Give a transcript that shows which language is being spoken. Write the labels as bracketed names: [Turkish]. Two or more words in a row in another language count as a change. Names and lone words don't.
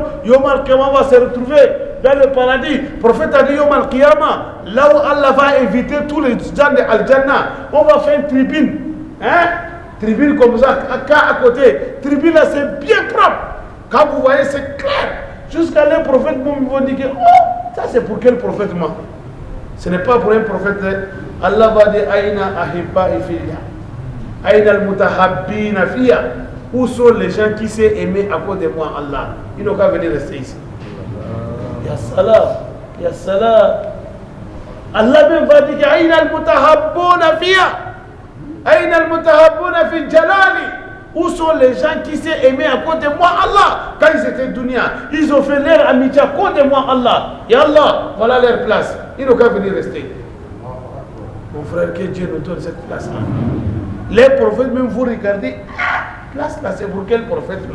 [Arabic] يوم القيامة [French] va se retrouver dans le paradis. Le prophète a dit [Arabic] يوم القيامة, [French] là où Allah va inviter tous les gens de Al-Jannah, on va faire une tribune. Hein? Tribune comme ça, à côté. Tribune là, c'est bien propre. Quand vous voyez, c'est clair. Jusqu'à là, le prophète vont dire que, oh, ça c'est pour quel prophète moi? Ce n'est pas pour un prophète. Allah va dire [Arabic] أين أحباء فيّ أين المتحابين فيّ. [French] Où sont les gens qui s'est aimé à cause de moi, Allah? Ils n'ont qu'à venir rester ici. [Arabic] يا سلام يا سلام. [French] Allah même va dire [Arabic] أين المتحابون فيّ. أين المتحابون في جلالي. [French] Où sont les gens qui s'est aimé à cause de moi, Allah? Quand ils étaient dunya, ils ont fait leur amitié à cause de moi, Allah. Et Allah, voilà leur place. Ils n'ont qu'à venir rester. Mon frère, que Dieu nous donne cette place-là. Les prophètes, même vous regardez, place là, c'est pour quel prophète, moi?